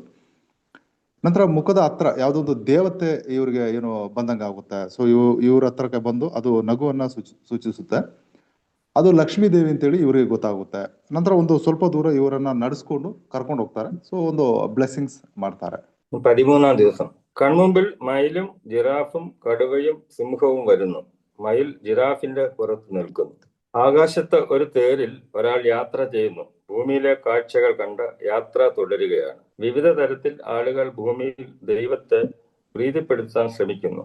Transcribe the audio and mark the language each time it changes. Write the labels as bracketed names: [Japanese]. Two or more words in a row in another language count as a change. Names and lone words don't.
[Kannada] ನಂತರ ಮುಖದ ಹತ್ರ ಯಾವುದೋ ಒಂದು ದೇವತೆ ಇವ್ರಿಗೆ ಏನು ಬಂದಂಗೆ ಆಗುತ್ತೆ. ಸೊ ಇವ್ರ ಹತ್ರಕ್ಕೆ ಬಂದು ಅದು ನಗುವನ್ನ ಸೂಚಿಸುತ್ತೆ. ಅದು ಲಕ್ಷ್ಮೀ ದೇವಿ ಅಂತೇಳಿ ಇವ್ರಿಗೆ ಗೊತ್ತಾಗುತ್ತೆ. ನಂತರ ಒಂದು ಸ್ವಲ್ಪ ದೂರ ಇವರನ್ನ ನಡೆಸ್ಕೊಂಡು ಕರ್ಕೊಂಡು ಹೋಗ್ತಾರೆ. ಸೊ ಒಂದು ಬ್ಲೆಸ್ಸಿಂಗ್ಸ್ ಮಾಡ್ತಾರೆ. [Malayalam] 13ാം ദിവസം കൺമുമ്പിൽ മയിലും ജിറാഫും കടുവയും സിംഹവും വരുന്നു. മയിൽ ജിറാഫിന്റെ പുറത്ത് നിൽക്കുന്നു. ആകാശത്ത് ഒരു തേരിൽ ഒരാൾ യാത്ര ചെയ്യുന്നു. ഭൂമിയിലെ കാഴ്ചകൾ കണ്ട് യാത്ര തുടരുകയാണ്. വിവിധ തരത്തിൽ ആളുകൾ ഭൂമിയിൽ ദൈവത്തെ പ്രീതിപ്പെടുത്താൻ ശ്രമിക്കുന്നു.